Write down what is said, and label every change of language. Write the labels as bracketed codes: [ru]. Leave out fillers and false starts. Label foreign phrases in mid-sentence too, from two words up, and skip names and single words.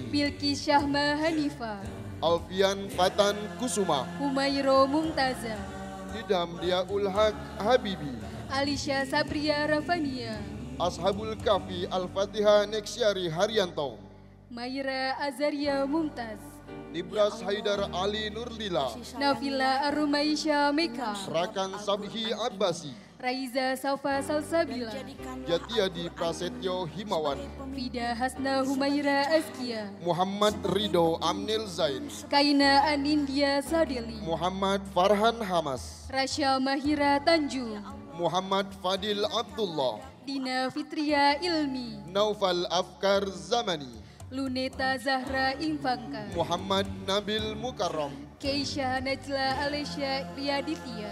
[id] Bilqis Syahma Hanifa, Alfian Fatan Kusuma, Humairo Mumtaza, Idam Diaul Haq Habibi, Alisha Sabria Rafania, Ashabul Kafi Al-Fatihah Neksiari Haryanto, Maira Azaria Mumtaz, Nibras Haidar Ali Nurlila, Nafila Arumaisha Meka, Rakan Sabhi Abbasi, Raiza Safa Salsabila, Jatiadi Prasetyo Himawan, Fida Hasna Humaira Askia, Muhammad Rido Amnil Zain, Kaina Anindya Sadeli, Muhammad Farhan Hamas, Rasya Mahira Tanjung, Muhammad Fadil Abdullah, Dina Fitria Ilmi, Naufal Afkar Zamani, Luneta Zahra Infangka, Muhammad Nabil Mukarram, Keisha Najla Alesya Riyaditya,